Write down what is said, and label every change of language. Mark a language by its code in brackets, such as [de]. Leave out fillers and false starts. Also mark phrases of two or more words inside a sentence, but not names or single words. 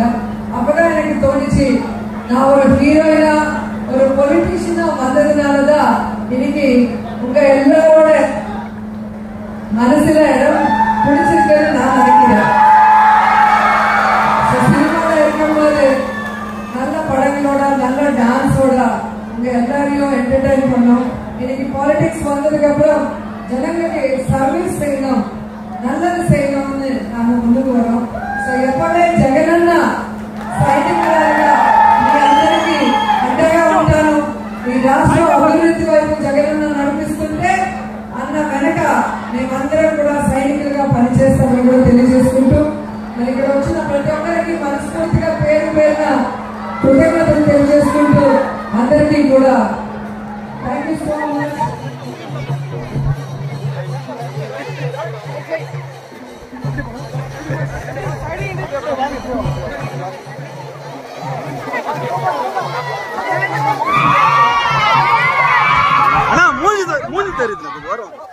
[ta] அப்பதான் எனக்கு தோணுச்சு, நான் ஒரு ஹீரோயினா ஒரு பொலிட்டீஷியனா வந்ததுனாலதான் இன்னைக்கு உங்க எல்லாரோட மனசுல இடம் பிடிச்சிருக்குன்னு நான் நினைக்கிறேன். சினிமால இருக்கும்போது நல்ல படங்களோட நல்ல டான்ஸோட உங்க எல்லாரையும் என்டர்டைன் பண்ணோம். இன்னைக்கு பாலிடிக்ஸ் வந்ததுக்கு அப்புறம் ஜனங்களுக்கு சர்வீஸ் செய்யணும், நல்லது செய்யணும்னு நாம ముందుకు வரோம். [te] సో எப்பவே జగనన్న సైనికులాగా మీ అందరికీ అండగా ఉంటాను. ఈ రాష్ట్ర అభివృద్ధి వైపు జగనన్న నడిపిస్తుంటే అన్న వెనక మేమందరం కూడా సైనికులుగా పనిచేస్తామని కూడా తెలియజేసుకుంటూ మరి ఇక్కడ వచ్చిన ప్రతి ఒక్కరికి మనస్ఫూర్తిగా పేరు పేరున కృతజ్ఞతలు తెలియజేసుకుంటూ అందరికీ కూడా [en] thank you so much. [ta] அண்ணா மூஞ்சி தெரியுது வரும்.